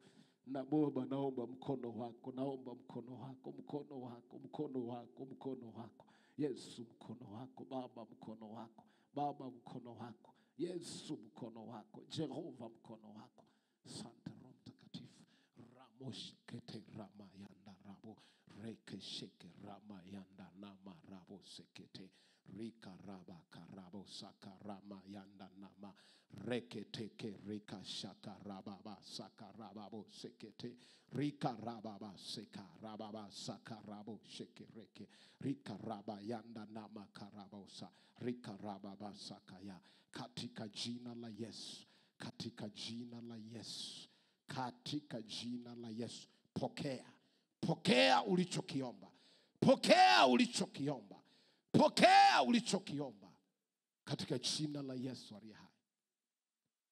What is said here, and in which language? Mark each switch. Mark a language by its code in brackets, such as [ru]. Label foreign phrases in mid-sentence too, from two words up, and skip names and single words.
[sw] Na Baba, naomba mkono wako, naomba mkono wako, mkono wako, mkono wako, mkono wako. Yesu, mkono wako. Baba, mkono wako. Baba, mkono wako. Yesu, mkono wako. Jehova, mkono wako. Asante Roho Mtakatifu. Ramosh kete rama yanda rabo reke sheke rama yanda nama rabo sekete rika raba karabo saka rama yanda nama reke teke rika shaka rababa saka rababo sekete rika rababa seka rababa saka rabo sheke reke rika raba yanda nama karabosa rika rababa saka ya. Katika jina la Yesu, katika jina la Yesu, katika jina la Yesu, pokea, pokea ulichokiomba, pokea ulichokiomba, pokea ulichokiomba katika jina la Yesu aliye hai.